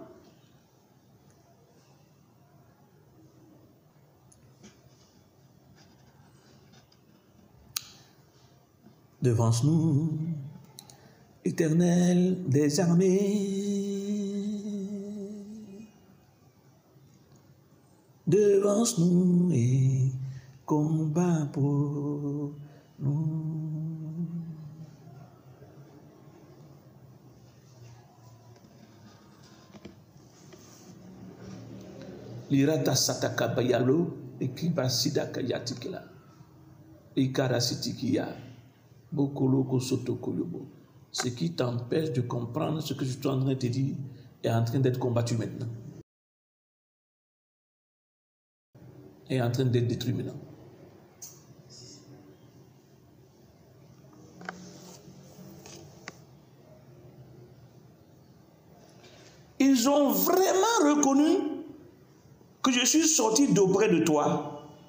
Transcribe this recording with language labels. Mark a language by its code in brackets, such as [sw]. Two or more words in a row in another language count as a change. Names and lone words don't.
[fr] Devance-nous, Éternel des armées. Devance-nous et combat pour nous. Lirata sataka bayalo ekiba sidaka yatikela. Ikara sitikia. Bokoloko sotokoyobo. Ce qui t'empêche de comprendre ce que je suis en train de te dire est en train d'être combattu maintenant. Est en train d'être détruit maintenant. Ils ont vraiment reconnu que je suis sorti d'auprès de toi.